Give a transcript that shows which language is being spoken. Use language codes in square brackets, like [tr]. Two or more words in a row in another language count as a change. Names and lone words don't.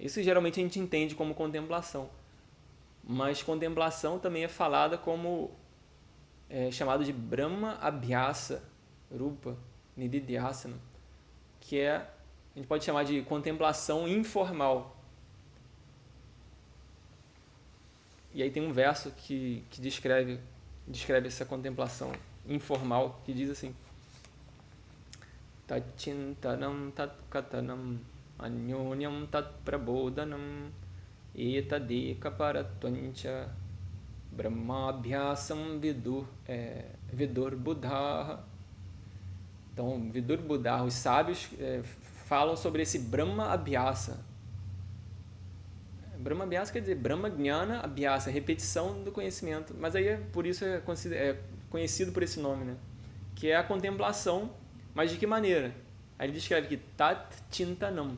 [pt] Isso geralmente a gente entende como contemplação. Mas contemplação também é falada como chamado de [sa] ब्रह्म अभ्यास रूप निदिध्यासन, [pt] que a gente pode chamar de contemplação informal. E aí tem um verso que descreve essa contemplação informal, que diz assim: [sa] तच्चिन्तनं तत्कथनं अन्योन्यं तत्प्रबोधनं एतदेक परत्वञ्च ब्रह्माभ्यासं विदुर् बुधाः. Então, विदुर् बुधाः, [pt] os sábios falam sobre esse [sa] ब्रह्म अभ्यास. ब्रह्म अभ्यास [pt] quer dizer [sa] ब्रह्म ज्ञान अभ्यास, [pt] repetição do conhecimento. Mas aí por isso é conhecido por esse nome, né? Que é a contemplação, mas de que maneira? Aí ele descreve que [sa] तत् चिन्तनम्.